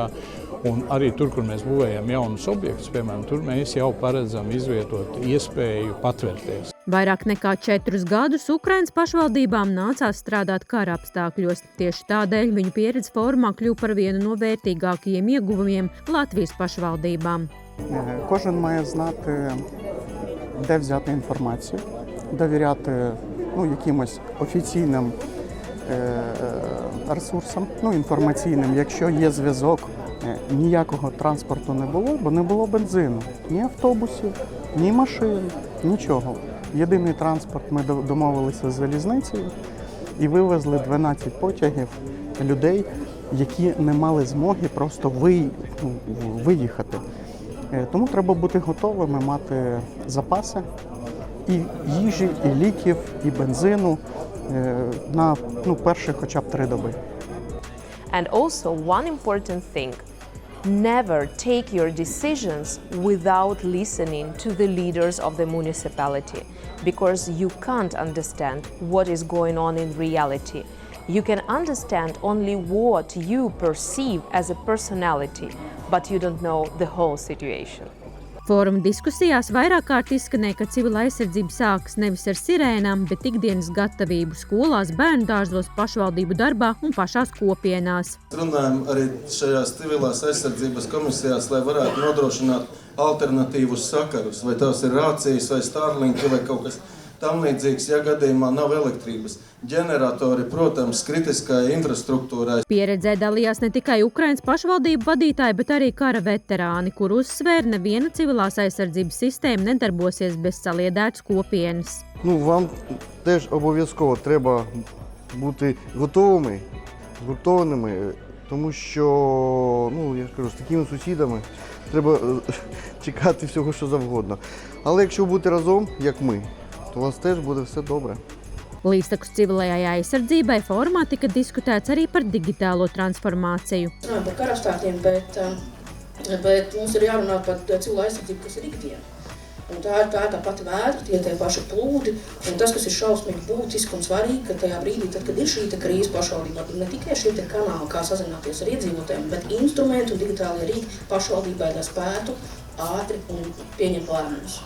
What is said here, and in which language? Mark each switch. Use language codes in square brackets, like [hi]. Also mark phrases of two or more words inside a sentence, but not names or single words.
[lv] Un arī tur, kur mēs būvējam jaunus objektus, piemēram, tur mēs jau paredzam izvietot iespēju patvērties. Vairāk nekā 4 gadus Ukrainas pašvaldībām nācās strādāt kara apstākļos. Tieši tādēļ viņu pieredze fórumā kļuva par vienu no vērtīgākajiem ieguvumiem Latvijas pašvaldībām. [uk] Кожен має знати, де взяти інформацію, довіряти якимось офіційним ресурсам, інформаційним, якщо є зв'язок. Ніякого транспорту не було, бо не було бензину, ні автобусів, ні машин, нічого. Єдиний транспорт ми домовилися з залізницею і вивезли 12 потягів людей, які не мали змоги просто виїхати. Тому треба бути готовими мати запаси і їжі, і ліків, і бензину на перші хоча б 3 доби. [en] And also one important thing, never take your decisions without listening to the leaders of the municipality, because you can't understand what is going on in reality. You can understand only what you perceive as a personality, but you don't know the whole situation. [lv] Fóruma diskusijās vairāk kārt izskanēja, ka civila aizsardzība sākas nevis ar sirēnām, bet ikdienas gatavību skolās, bērndārzos, pašvaldību darbā un pašās kopienās. Runājam arī šajās civilās aizsardzības komisijās, lai varētu nodrošināt alternatīvus sakarus, vai tās ir rācijas vai Starlink vai kaut kas tam līdzīgs, ja gadījumā nav elektrības. Ģeneratori, protams, kritiskai infrastruktūrai. Pieredzē dalījās ne tikai Ukrainas pašvaldību vadītāji, bet arī kara veterāni, kur uzsvēra, neviena civilās aizsardzības sistēma nedarbosies без saliedētas kopienas. [uk] Вам теж обов'язково треба бути готовими, згуртованими, тому що, я ж кажу, з такими сусідами треба чекати всього, що завгодно. Але якщо бути разом, як ми, то у вас теж буде все добре. [lv] Līdztekus civilajai aizsardzībai fórumā tika diskutēts arī par digitālo transformāciju. Runājam par karastātiem, bet mums ir jārunā par civilo aizsardzību, kas ir ikdiena. Un tā ir tā pati vētra, tie paši plūdi, un tas, kas ir šausmīgi būtiski un svarīgi, ka tajā brīdī, tad, kad ir šī krīze pašvaldībā, ir ne tikai šie kanāli, kā sazināties ar iedzīvotājiem, bet instrumenti un digitālie rīki pašvaldībai, lai spētu ātri un pieņemt lēmumus.